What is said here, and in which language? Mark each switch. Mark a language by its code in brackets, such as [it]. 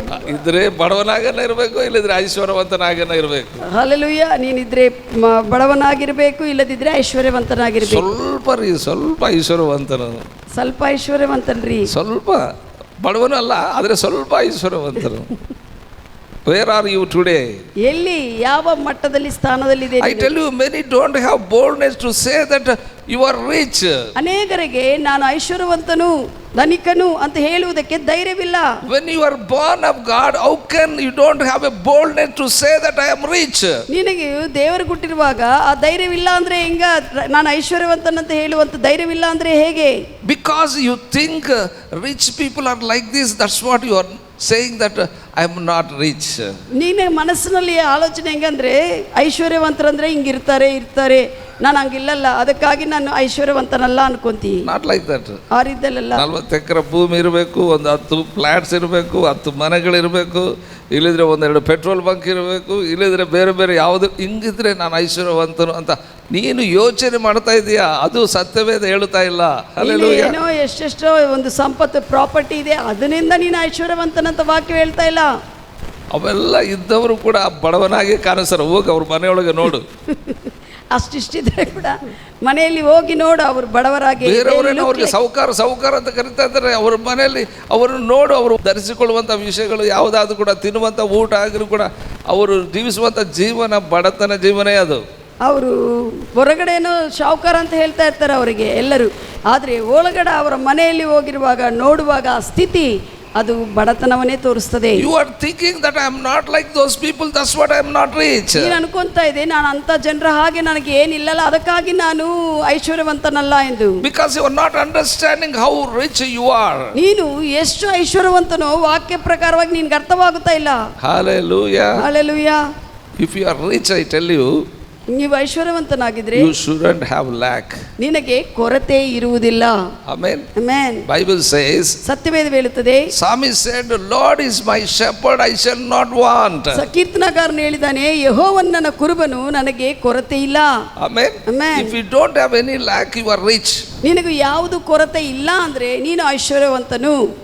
[kn] ಇದ್ರೆ ಬಡವನಾಗನ ಇರಬೇಕು, ಇಲ್ಲದ್ರೆ ಐಶ್ವರ್ಯವಂತನಾಗನ ಇರಬೇಕು. ಹಲ್ಲೆಲೂಯಾ. ನೀನಿದ್ರೆ ಬಡವನಾಗಿರ್ಬೇಕು, ಇಲ್ಲದಿದ್ರೆ ಐಶ್ವರ್ಯವಂತನಾಗಿರ್ಬೇಕು. ಸ್ವಲ್ಪ ಐಶ್ವರ್ಯವಂತನು, ಸ್ವಲ್ಪ ಐಶ್ವರ್ಯವಂತನ್ರಿ. ಸ್ವಲ್ಪ ಬಡವನು ಅಲ್ಲ, ಆದ್ರೆ ಸ್ವಲ್ಪ ಐಶ್ವರ್ಯವಂತನು. [en] Where are you today? [kn] ಎಲ್ಲಿ ಯಾವ ಮಟ್ಟದಲ್ಲಿ ಸ್ಥಾನದಲ್ಲಿದೆ? [en] I tell you, many don't have boldness to say that you are rich. [kn] ಅನೇಕರಿಗೆ ನಾನು ಐಶ್ವರ್ಯವಂತನು, ಧನಿಕನು ಅಂತ ಹೇಳುವುದಕ್ಕೆ ಧೈರ್ಯವಿಲ್ಲ. [en] When you are born of God, how can you don't have a boldness to say that I am rich? [kn] ನಿನಗೆ ದೇವರು ಕೊಟ್ಟಿರುವಾಗ ಆ ಧೈರ್ಯವಿಲ್ಲ ಅಂದ್ರೆ ಹೆಂಗ? ನಾನು ಐಶ್ವರ್ಯವಂತನಂತ ಹೇಳುವಂತ ಧೈರ್ಯವಿಲ್ಲ ಅಂದ್ರೆ ಹೇಗೆ? [en] Because you think rich people are like this, that's what you are saying that I am not rich. [kn] ನೀನೆ ಮನಸ್ಸಿನಲ್ಲಿ ಆಲೋಚನೆ ಹೆಂಗಂದ್ರೆ ಐಶ್ವರ್ಯವಂತರಂದ್ರೆ ಹಿಂಗಿರ್ತಾರೆ, ನಾನು ಹಂಗಿಲ್ಲಲ್ಲ, ಅದಕ್ಕಾಗಿ ನಾನು ಐಶ್ವರ್ಯವಂತನಲ್ಲ ಅನ್ಕೊಂತಿ. [en] Not like that. [kn] ಆ ರೀತಿಯಲ್ಲ. 40 ಎಕರೆ ಭೂಮಿ ಇರಬೇಕು, ಒಂದು 10 ಫ್ಲಾಟ್ಸ್ ಇರಬೇಕು, 10 ಮನೆಗಳಿರಬೇಕು, ಇಲ್ಲಿದ್ರೆ 1-2 ಪೆಟ್ರೋಲ್ ಬಂಕ್ ಇರಬೇಕು, ಇಲ್ಲಿದ್ರೆ ಬೇರೆ ಬೇರೆ ಯಾವುದು, ಹಿಂಗಿದ್ರೆ ನಾನು ಐಶ್ವರ್ಯವಂತನು ಅಂತ ನೀನು ಯೋಚನೆ ಮಾಡ್ತಾ ಇದೀಯಾ. ಅದು ಸತ್ಯವೇದ ಹೇಳುತ್ತಾ ಇಲ್ಲ. ಏನೋ ಎಷ್ಟೆಷ್ಟೋ ಒಂದು ಸಂಪತ್ತು ಪ್ರಾಪರ್ಟಿ ಇದೆ, ಅದರಿಂದ ನೀನು ಐಶ್ವರ್ಯವಂತನಂತ ವಾಕ್ಯ ಹೇಳ್ತಾ ಇಲ್ಲ. ಅವೆಲ್ಲ ಇದ್ದವರು ಕೂಡ ಬಡವನಾಗಿ ಕಾಣಿಸ್ತಾರೆ. ಹೋಗಿ ಅವ್ರ ಮನೆಯೊಳಗೆ ನೋಡು. ಅಷ್ಟಿಷ್ಟಿದ್ರೆ ಕೂಡ ಮನೆಯಲ್ಲಿ ಹೋಗಿ ನೋಡು, ಅವರು ಬಡವರಾಗಿ. ಬೇರೆಯವರೇನೋ ಅವ್ರಿಗೆ ಸೌಕಾರ ಅಂತ ಕರಿತಾ ಇದ್ದಾರೆ. ಅವ್ರ ಮನೆಯಲ್ಲಿ ಅವರನ್ನು ನೋಡು, ಅವರು ಧರಿಸಿಕೊಳ್ಳುವಂಥ ವಿಷಯಗಳು ಯಾವುದಾದ್ರೂ ಕೂಡ, ತಿನ್ನುವಂಥ ಊಟ ಆಗಿರೂ ಕೂಡ, ಅವರು ಜೀವಿಸುವಂಥ ಜೀವನ ಬಡತನ ಜೀವನೇ ಅದು. ಅವರು ಹೊರಗಡೆನೋ ಶಾವುಕಾರ ಅಂತ ಹೇಳ್ತಾ ಇರ್ತಾರೆ ಅವರಿಗೆ ಎಲ್ಲರೂ, ಆದರೆ ಒಳಗಡೆ ಅವರ ಮನೆಯಲ್ಲಿ ಹೋಗಿರುವಾಗ ನೋಡುವಾಗ ಆ ಸ್ಥಿತಿ ಅದು ಬಡತನವನ್ನೇ ತೋರಿಸ್ತದೆ. [en] You are thinking that I am not like those people, that's what I am not rich. [kn] ನೀನು ಅನ್ಕೊಂತಾ ಇದೆ ನಾನು ಅಂತ ಜನರ ಹಾಗೆ ನನಗೆ ಏನಿಲ್ಲಲ್ಲ, ಅದಕ್ಕಾಗಿ ನಾನು ಐಶ್ವರ್ಯವಂತನಲ್ಲ ಎಂದು. [en] Because you are not understanding how rich you are. [kn] ನೀನು ಎಷ್ಟು ಐಶ್ವರ್ಯವಂತನೋ ವಾಕ್ಯ ಪ್ರಕಾರವಾಗಿ ನಿನಗೆ ಅರ್ಥವಾಗುತ್ತಾ ಇಲ್ಲ. Hallelujah. Hallelujah. [en] If you are rich, I tell you, [kn] ನೀವು ಐಶ್ವರ್ಯವಂತನಾಗಿದ್ರೆ [en] you shouldn't have lack. [kn] ನಿನಗೆ ಕೊರತೆ ಇರುವುದಿಲ್ಲ. [en] Amen. [kn] ಆಮೆನ್. [en] Bible says, [kn] ಸತ್ಯವೇದ ಹೇಳುತ್ತದೆ, [en] Psalmist said, Lord is my shepherd, I shall not want. [kn] ಕೀರ್ತನಕಾರನು ಹೇಳಿದಾನೆ, ಯೆಹೋವನು ನನ್ನ ಕುರುಬನು, ನನಗೆ ಕೊರತೆ ಇಲ್ಲ. [en] Amen. Amen. If you don't have any lack, you are rich. [kn] ನಿನಗೆ ಯಾವುದು ಕೊರತೆ ಇಲ್ಲ ಅಂದ್ರೆ ನೀನು ಐಶ್ವರ್ಯವಂತನು.